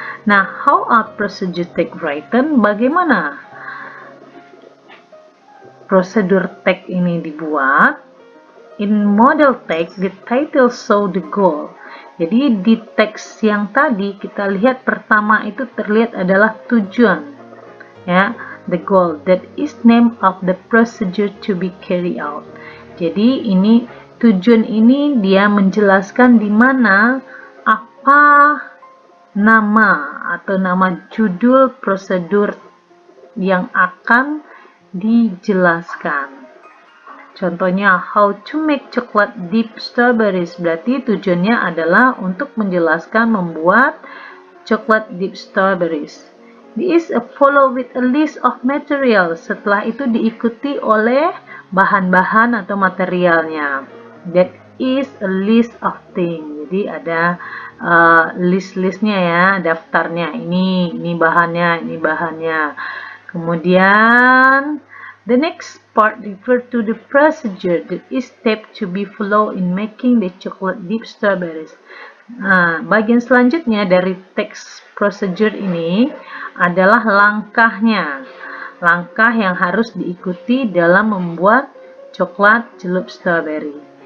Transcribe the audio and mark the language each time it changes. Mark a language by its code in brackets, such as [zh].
[en] Nah, how are procedure text written? [id] Bagaimana prosedur teks ini dibuat? [en] In model text, the title show the goal. [id] Jadi di teks yang tadi kita lihat pertama itu terlihat adalah tujuan, ya, [en] the goal, that is name of the procedure to be carried out. [id] Jadi ini tujuan ini dia menjelaskan di mana apa nama atau nama judul prosedur yang akan dijelaskan. Contohnya, [en] how to make chocolate dip strawberries. [id] Berarti tujuannya adalah untuk menjelaskan membuat chocolate dip strawberries. [en] This is follow with a list of materials. [id] Setelah itu diikuti oleh bahan-bahan atau materialnya. That [en] is a list of things. [id] Jadi ada list-listnya ya, daftarnya. Ini bahannya. [en] Kemudian the next part refer to the procedure that is step to be followed in making the chocolate dip strawberries. [id] Nah, bagian selanjutnya dari teks procedure ini adalah langkahnya. Langkah yang harus diikuti dalam membuat coklat celup strawberry.